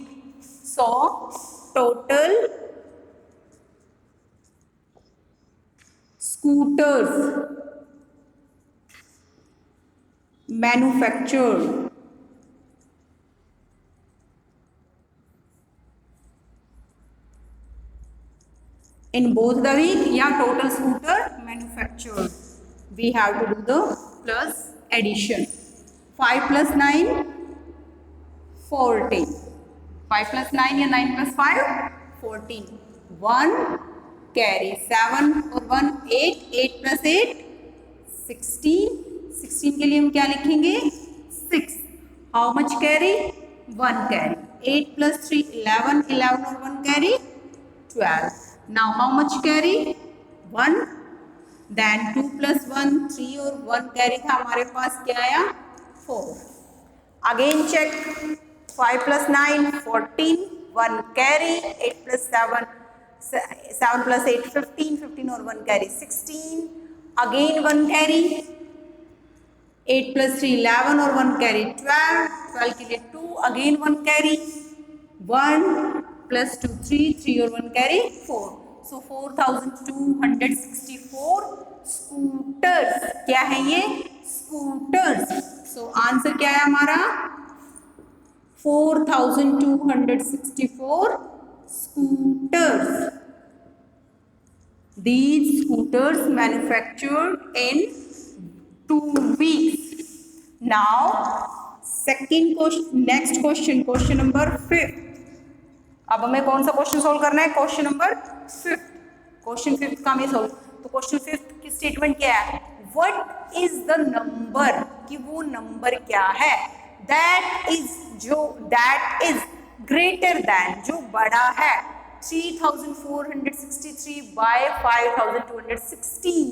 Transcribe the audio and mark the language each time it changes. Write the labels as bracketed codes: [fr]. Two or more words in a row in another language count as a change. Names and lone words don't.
[en] So total scooters manufactured in both the week या total scooter manufactured. We have to do the plus addition. 5 plus 9 14. 5 plus 9 या 9 plus 5 14. 1 carry 7 और 1 8. [hi] 8 plus 8 16. 16 के लिए हम क्या लिखेंगे? 6. [en] How much carry? 1 carry. 8 plus 3 11. 11 और 1 carry 12. Now how much carry? [hi] 1. [en] Then 2 plus 1 3 [hi] और 1 कैरी था हमारे पास क्या आया? 4. [en] Again check. 5 plus 9, 14. 1 carry. 8 plus 7, 7 plus 8, 15. 15 और 1 carry, 16. Again 1 carry. 8 plus 3, 11 और 1 carry, 12. [hi] 12 के लिए 2. [en] Again 1 carry. 1 plus 2, 3. [hi] 3 और 1 carry, 4. [en] So 4264 scooters. [hi] क्या है ये? स्कूटर्स. [en] So answer [hi] क्या है हमारा? [en] 4264 scooters. These scooters manufactured in 2 weeks. Now second question, next question, question number 5. [hi] अब हमें कौन सा [en] question solve [hi] करना है? [en] question number [hi] 5. क्वेश्चन 5 का हमें सोल्व. तो क्वेश्चन 5 की स्टेटमेंट क्या है? [en] what is the number, [hi] कि वो नंबर क्या है, [en] that is greater than, [hi] जो बड़ा है 3463 बाय 5216.